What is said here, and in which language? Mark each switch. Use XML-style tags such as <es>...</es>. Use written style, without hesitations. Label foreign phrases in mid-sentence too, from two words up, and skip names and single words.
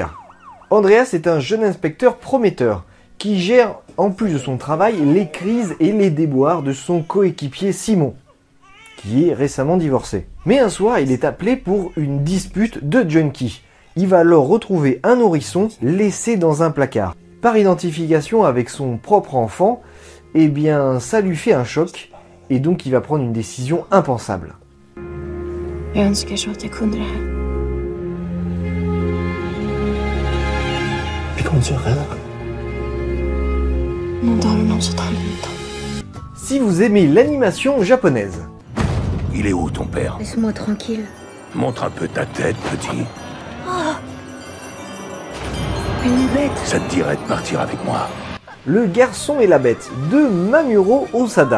<fr>Andreas est un jeune inspecteur prometteur qui gère, en plus de son travail, les crises et les déboires de son coéquipier Simon, qui est récemment divorcé. Mais un soir, il est appelé pour une dispute de junkie. Il va alors retrouver un nourrisson laissé dans un placard. Par identification avec son propre enfant, eh bien, ça lui fait un choc, et donc il va prendre une décision impensable.</fr> <sv>Jag önskar så att jag kunde det här. Någon dag är det någon som tar hand om dem.</sv> <fr>Si vous aimez l'animation japonaise, Il est où ton père? Laisse-moi tranquille. Montre un peu ta tête, petit. Une bête. Ça te dirait de partir avec moi? Le garçon et la bête de Mamuro Osada.</fr>